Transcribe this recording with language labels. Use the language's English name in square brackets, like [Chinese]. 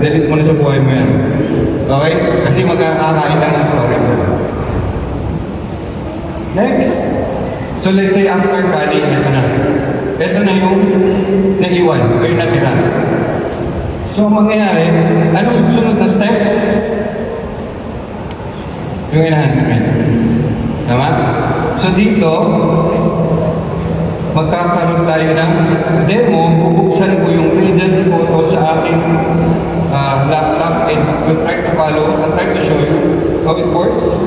[Filipino] Delete mo na sa buhay mo yan. Okay? Kasi magkakakain lang ng storage. [English] Next. So let's say after cutting, [Filipino] ito na. Ito na yung naiwan o yung natira. So ang mangyayari, anong susunod na step? [English] Yung enhancement. [Filipino] Tama? So dito, magkakaroon tayo ng demo, bubuksan ko yung Radiant photo sa aking laptop [English] and we'll try to follow, I'll try to show you how it works.